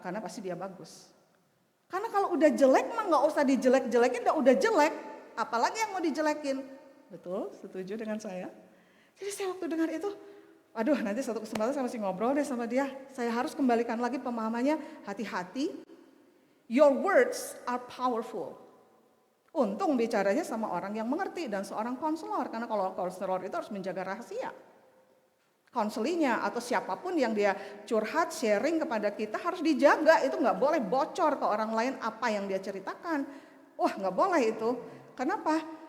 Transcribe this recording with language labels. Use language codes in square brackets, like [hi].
[id] Karena pasti dia bagus. Karena kalau udah jelek mah nggak usah dijelek-jelekin, udah jelek. Apalagi yang mau dijelekin. Betul, setuju dengan saya. Jadi saya waktu dengar itu, aduh nanti satu kesempatan saya masih ngobrol deh sama dia. Saya harus kembalikan lagi pemahamannya, hati-hati. [en] Your words are powerful. [id] Untung bicaranya sama orang yang mengerti dan seorang konselor. Karena kalau konselor itu harus menjaga rahasia. Konselinya atau siapapun yang dia curhat, sharing kepada kita harus dijaga. Itu nggak boleh bocor ke orang lain apa yang dia ceritakan. Wah nggak boleh itu. Kenapa?